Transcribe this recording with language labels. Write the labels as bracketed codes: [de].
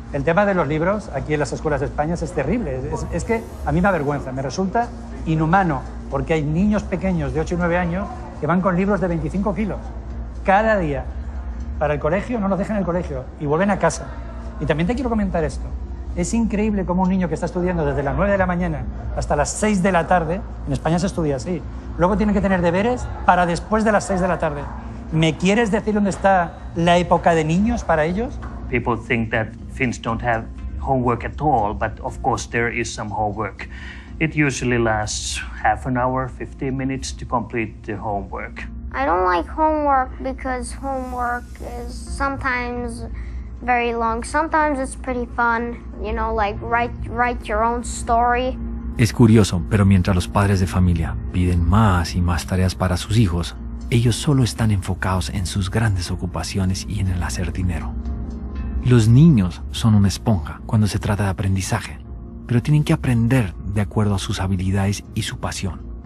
[es] El tema de los libros aquí en las escuelas de España es terrible. Es que a mí me avergüenza, me resulta inhumano, porque hay niños pequeños de 8 y 9 años que van con libros de 25 kilos cada día para el colegio, no los dejan en el colegio y vuelven a casa. Y también te quiero comentar esto. Es increíble cómo un niño que está estudiando desde las 9 de la mañana hasta las 6 de la tarde, en España se estudia así, luego tiene que tener deberes para después de las 6 de la tarde. ¿Me quieres decir dónde está la época de niños para ellos? [en] People think that Finns don't have homework at all, but of course there is some homework. It usually lasts half an hour, 15 minutes to complete the homework. I don't like homework because homework is sometimes very long. Sometimes it's pretty fun, you know, like write your own story. [es] Es curioso, pero mientras los padres de familia piden más y más tareas para sus hijos, ellos solo están enfocados en sus grandes ocupaciones y en el hacer dinero. Los niños son una esponja cuando se trata de aprendizaje, pero tienen que aprender de acuerdo a sus habilidades y su pasión.